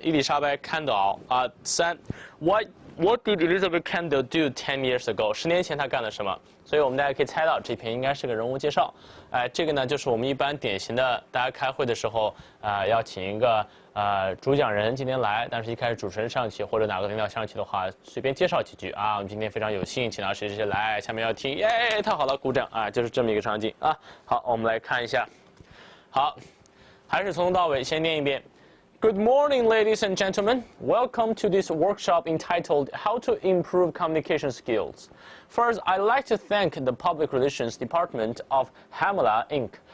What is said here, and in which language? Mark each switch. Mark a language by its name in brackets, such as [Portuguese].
[English] 伊丽莎白·坎岛3 What did Elizabeth Kendall do 10 years ago？ [Chinese] 10年前她干了什么？所以我们大家可以猜到，这篇应该是个人物介绍。这个呢，就是我们一般典型的，大家开会的时候要请一个主讲人今天来，但是一开始主持人上去或者哪个领导上去的话，随便介绍几句我们今天非常有幸请到谁谁谁来，下面要听，太好了，鼓掌就是这么一个场景好，我们来看一下。好，还是从头到尾先念一遍。 [English] Good morning, ladies and gentlemen. Welcome to this workshop entitled How to Improve Communication Skills. First, I'd like to thank the Public Relations Department of Hamala, Inc.